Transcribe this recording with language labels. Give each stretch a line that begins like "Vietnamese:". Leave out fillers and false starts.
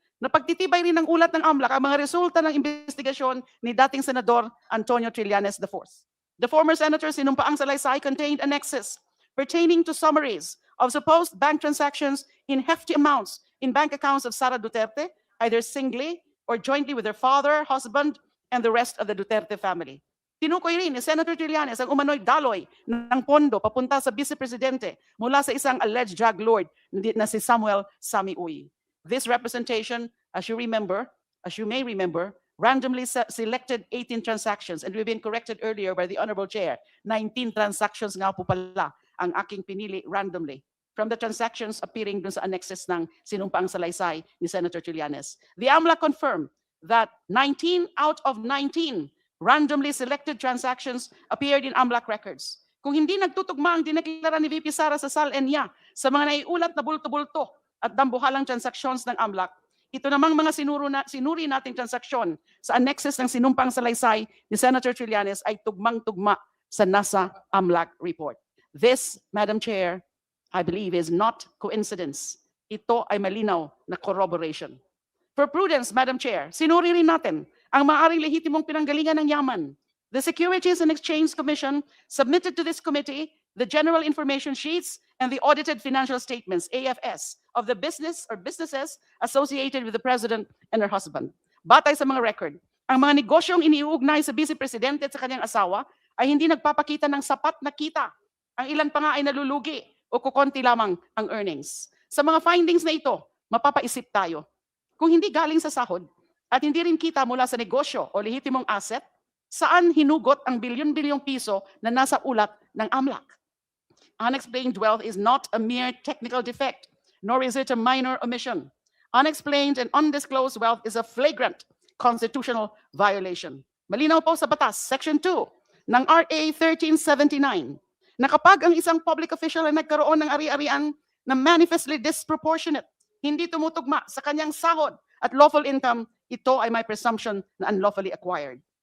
Filipino: Napagtitibay rin ng ulat ng AMLAC ang mga resulta ng investigasyon ni dating Senador Antonio Trillanes IV.
English: The former senator
Filipino: sinumpaang salaysay
English: contained annexes pertaining to summaries of supposed bank transactions in hefty amounts in bank accounts of Sara Duterte, either singly or jointly with her father, husband, and the rest of the Duterte family.
Filipino: Tinukoy rin ni Senator Trillanes ang umano'y daloy ng pondo papunta sa Vice Presidente mula sa isang alleged drug lord na si Samuel Sammy Uy.
English: This representation, as you may remember, randomly selected 18 transactions, and we've been corrected earlier by the Honorable Chair.
Filipino: 19 transactions nga po pala ang aking pinili
English: randomly from the transactions appearing
Filipino: dun sa annexes ng sinumpaang salaysay ni Senator Trillanes.
English: The AMLAC confirmed that 19 out of 19 randomly selected transactions appeared in AMLAC records.
Filipino: Kung hindi nagtutugma ang dineklara ni VP Sara sa SAL-ENIA sa mga naiulat na bulto-bulto at dambuhalang transactions ng AMLAC, ito namang mga sinuri nating transaksyon sa annexes ng sinumpang salaysay ni Senator Trillanes ay tugmang-tugma sa nasa AMLAC report.
English: This, Madam Chair, I believe is not coincidence.
Filipino: Ito ay malinaw na corroboration.
English: For prudence, Madam Chair,
Filipino: sinuri rin natin ang maaaring lehitimong pinanggalingan ng yaman.
English: The Securities and Exchange Commission submitted to this committee the general information sheets and the audited financial statements, AFS, of the business or businesses associated with the President and her husband.
Filipino: Batay sa mga record, ang mga negosyong iniuugnay sa Vice Presidente at sa kanyang asawa ay hindi nagpapakita ng sapat na kita. Ang ilan pa nga ay nalulugi o kukonti lamang ang earnings. Sa mga findings na ito, mapapaisip tayo. Kung hindi galing sa sahod at hindi rin kita mula sa negosyo o lehitimong asset, saan hinugot ang bilyon-bilyong piso na nasa ulat ng AMLAC?
English: Unexplained wealth is not a mere technical defect, nor is it a minor omission. Unexplained and undisclosed wealth is a flagrant constitutional violation.
Filipino: Malinaw po sa batas, Section 2 ng RA 1379, na kapag ang isang public official ay nagkaroon ng ari-arian na
English: manifestly disproportionate,
Filipino: hindi tumutugma sa kanyang sahod at lawful income, ito ay may presumption na unlawfully acquired.